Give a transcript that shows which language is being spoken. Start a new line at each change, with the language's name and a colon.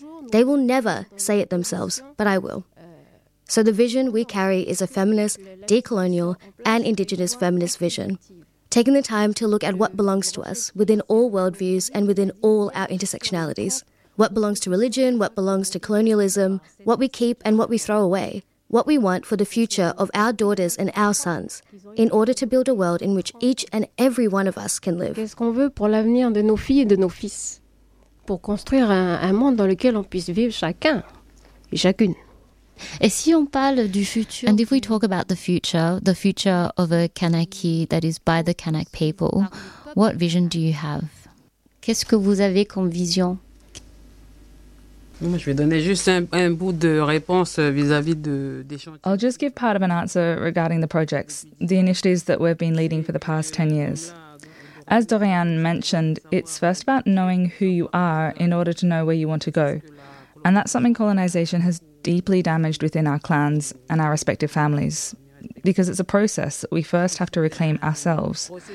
English: They will never say it themselves, but I will. So the vision we carry is a feminist, decolonial, and indigenous feminist vision, taking the time to look at what belongs to us within all worldviews and within all our intersectionalities, what belongs to religion, what belongs to colonialism, what we keep and what we throw away, what we want for the future of our daughters and our sons, in order to build a world in which each and every one of us can live.
French: Qu'est-ce qu'on veut pour l'avenir de nos filles et de nos fils, pour construire un monde dans lequel on puisse vivre chacun et chacune. Et si on parle du futur,
English: and if we talk about the future of a Kanaki that is by the Kanak people, what vision do you have?
French: Qu'est-ce que vous avez comme vision? Je vais donner juste un bout de réponse vis-à-vis des chantiers.
English: I'll just give part of an answer regarding the projects, the initiatives that we've been leading for the past 10 years. As Dorian mentioned, it's first about knowing who you are in order to know where you want to go. And that's something colonization has deeply damaged within our clans and our respective families, because it's a process that we first have to reclaim ourselves.